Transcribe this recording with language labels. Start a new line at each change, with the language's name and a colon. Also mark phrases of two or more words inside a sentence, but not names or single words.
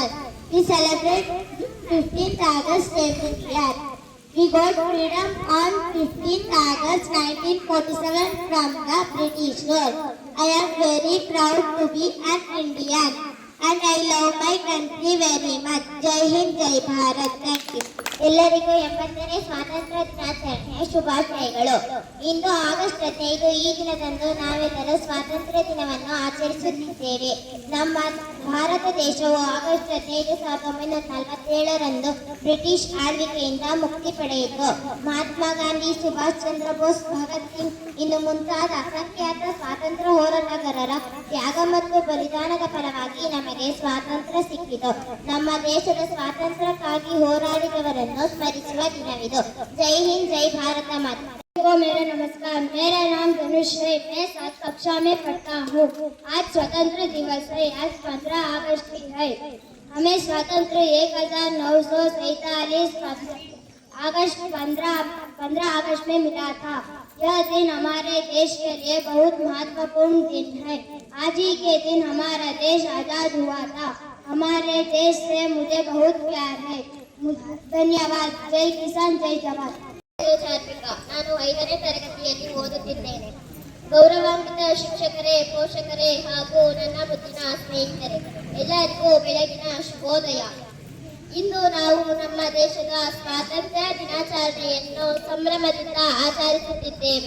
English: We celebrate 15th August every year. We got freedom on 15th August 1947 from the British rule. I am very proud to be an Indian and I love my country very much.
Hindi: जय हिंद, जय भारत.
English: Thank you.
Kannada: ಎಲ್ಲರಿಗೂ 80ನೇ ಸ್ವಾತಂತ್ರ್ಯ ದಿನಾಚರಣೆಯ ಶುಭಾಶಯಗಳು. ಇಂದು ಆಗಸ್ಟ್ 15 ಈ ದಿನದಂದು ನಾವೆಲ್ಲರೂ ಸ್ವಾತಂತ್ರ್ಯ ದಿನವನ್ನು ಆಚರಿಸುತ್ತಿದ್ದೇವೆ. ನಮ್ಮ ಭಾರತ ದೇಶವು ಆಗಸ್ಟ್ 15 1947ರಂದು ಬ್ರಿಟಿಷ್ ಆಳ್ವಿಕೆಯಿಂದ ಮುಕ್ತಿ ಪಡೆಯಿತು. ಮಹಾತ್ಮ ಗಾಂಧಿ, ಸುಭಾಷ್ ಚಂದ್ರ ಬೋಸ್, ಭಗತ್ ಸಿಂಗ್ ಇನ್ನು ಮುಂತಾದ ಅಸಂಖ್ಯಾತ ಸ್ವಾತಂತ್ರ್ಯ ಹೋರಾಟಗಾರರ ತ್ಯಾಗ ಮತ್ತು ಬಲಿದಾನದ ಫಲವಾಗಿ ನಮಗೆ ಸ್ವಾತಂತ್ರ್ಯ ಸಿಕ್ಕಿತು. ನಮ್ಮ ದೇಶದ ಸ್ವಾತಂತ್ರ್ಯಕ್ಕಾಗಿ ಹೋರಾಡಿದವರನ್ನು ಸ್ಮರಿಸುವ ದಿನವಿದು.
Hindi: जय हिंद, जय भारत माता. मेरा नमस्कार, मेरा नाम धनुष है। मैं 7 कक्षा में पढ़ता हूँ। आज स्वतंत्र दिवस है। आज 15 अगस्त है। हमें स्वतंत्र 1947 अगस्त 15 अगस्त में मिला था। यह दिन हमारे देश के लिए बहुत महत्वपूर्ण दिन है। आज ही के दिन हमारा देश आजाद हुआ था। हमारे देश से मुझे बहुत प्यार है। धन्यवाद। जय किसान, जय जवान।
Kannada: ನಾನು 5ನೇ ತರಗತಿಯಲ್ಲಿ ಓದುತ್ತಿದ್ದೇನೆ. ಗೌರವಾನ್ವಿತ ಶಿಕ್ಷಕರೇ, ಪೋಷಕರೇ ಹಾಗೂ ನನ್ನ ಮುದ್ದಿನ ಸ್ನೇಹಿತರೆ, ಎಲ್ಲರಿಗೂ ಬೆಳಗಿನ ಶುಭೋದಯ. ಇಂದು ನಾವು ನಮ್ಮ ದೇಶದ ಸ್ವಾತಂತ್ರ್ಯ ದಿನಾಚರಣೆಯನ್ನು ಸಂಭ್ರಮದಿಂದ ಆಚರಿಸುತ್ತಿದ್ದೇವೆ.